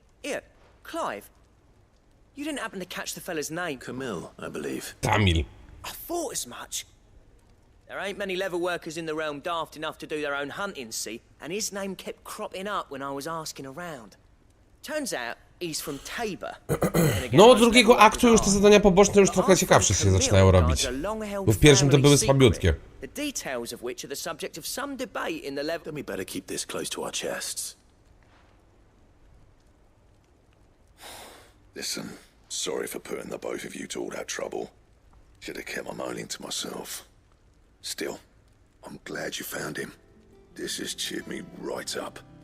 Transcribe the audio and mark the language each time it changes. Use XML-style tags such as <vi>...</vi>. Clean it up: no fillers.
<en>Here, Clive. You didn't happen to catch the fella's name? Camille, I believe. Tamil. I thought as much. There ain't many leather workers in the realm daft enough to do their own hunting, see? And his name kept cropping up when I was asking around. Turns out he's from Tabor.</en> <pl>No, od drugiego aktu już te zadania poboczne już trochę ciekawsze się zaczynają robić. Bo w pierwszym to były słabiutkie.</pl> <en>The details of which are the subject of some debate in the level. Then we better keep this close to our chests. Listen, sorry for putting the both of you to all that trouble. Should have kept my moaning to myself. Still, I'm glad you found him. This has cheered me right up.</en>